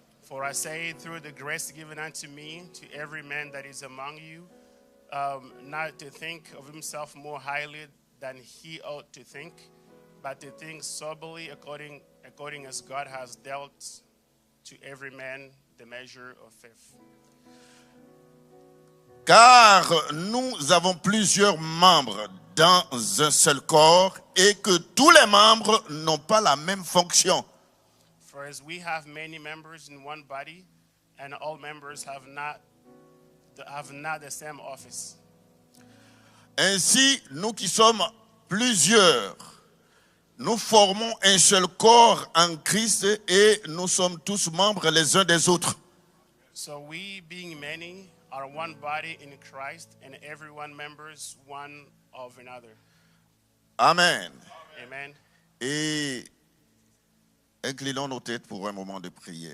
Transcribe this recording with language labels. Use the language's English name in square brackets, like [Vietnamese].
[English] For I say, through the grace given unto me, to every man that is among you, not to think of himself more highly than he ought to think, but to think soberly according as God has dealt to every man the measure of faith. [French] Car nous avons plusieurs membres dans un seul corps et que tous les membres n'ont pas la même fonction. [English] For as we have many members in one body, and all members have not the same office. [French] Ainsi, nous qui sommes plusieurs, nous formons un seul corps en Christ et nous sommes tous membres les uns des autres. [English] So we, being many, are one body in Christ, and everyone members one of another. Amen. Amen. [French] Et inclinons nos têtes pour un moment de prière.